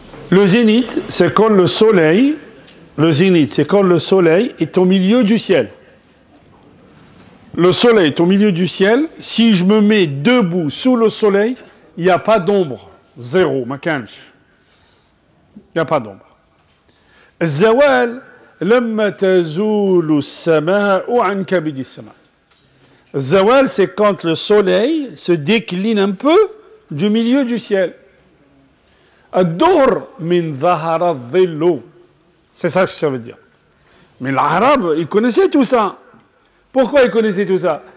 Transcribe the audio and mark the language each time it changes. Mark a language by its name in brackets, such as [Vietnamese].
[French] Le zénith, c'est quand le soleil est au milieu du ciel. Le soleil est au milieu du ciel. Si je me mets debout sous le soleil, il n'y a pas d'ombre. Zéro, makanch. Il n'y a pas d'ombre. [Arabic] الزوال لما تزول السماء عن كبد السماء. [French] Zawal, c'est quand le soleil se décline un peu du milieu du ciel. [Arabic] Ad-Dohr min zahara dhillu. [French] C'est ça que ça veut dire. Mais l'arabe, ils connaissaient tout ça. Pourquoi ils connaissaient tout ça?